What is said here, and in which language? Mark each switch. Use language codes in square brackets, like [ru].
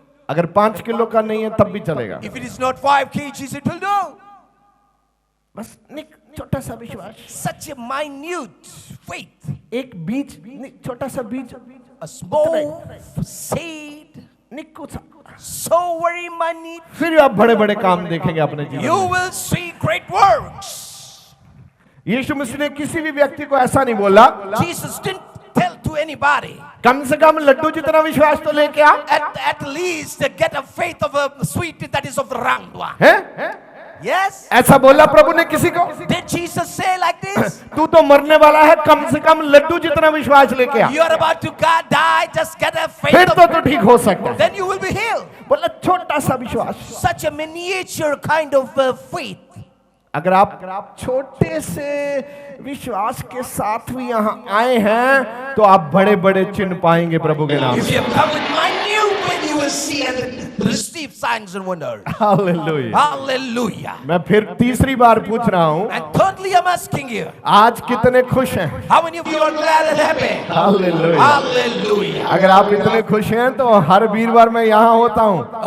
[hi] अगर 5 किलो का नहीं है तब भी चलेगा, [en] If it is not 5 kgs, it will do. [hi] बस छोटा सा विश्वास, [en] Such a minute faith. [hi] एक बीज, छोटा सा बीज, [en] A small seed. [hi] निक्कू सा, [en] So very minute. [hi] फिर आप बड़े बड़े काम देखेंगे अपने जीवन [en] You [hi] में। [en] will see great works. [hi] यीशु मसीह ने किसी भी व्यक्ति को ऐसा नहीं बोला, [en] Jesus didn't tell to anybody. [hi] कम से कम लड्डू जितना विश्वास तो लेके आ, [en] At least get a faith of a sweet that is of the round one. [hi] है? [en] Yes? [hi] ऐसा बोला प्रभु ने किसी को? [en] Did Jesus say like this? [hi] तू तो मरने वाला है, कम से कम लड्डू जितना विश्वास लेके आ, [en] You are about to die, just get a faith [hi] फिर [en] of [hi] तो ठीक हो सकता है। [en] then you will be healed. [hi] बोला छोटा सा विश्वास। [en] Such a miniature kind of faith. [hi] अगर आप छोटे से विश्वास के साथ भी यहाँ आए हैं तो आप बड़े बड़े चिन्ह पाएंगे प्रभु के नाम [en] If [hi] से। [en] you come with minute faith, you will see and receive signs and wonders. [hi] Hallelujah. [en] Hallelujah. [hi] मैं फिर तीसरी बार पूछ रहा हूँ, [en] And thirdly, I'm asking you, [hi] आज कितने खुश हैं? [en] how many of you are glad and happy? [hi] Hallelujah. [en] Hallelujah. [hi] अगर आप इतने खुश हैं तो हर वीरवार मैं यहाँ होता हूँ